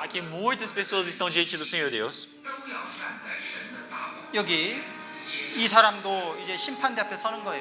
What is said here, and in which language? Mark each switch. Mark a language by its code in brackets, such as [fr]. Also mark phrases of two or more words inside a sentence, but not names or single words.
[pt] Aqui muitas pessoas estão diante do Senhor Deus. [ko] 여기 이 사람도 이제 심판대 앞에 서는 거예요.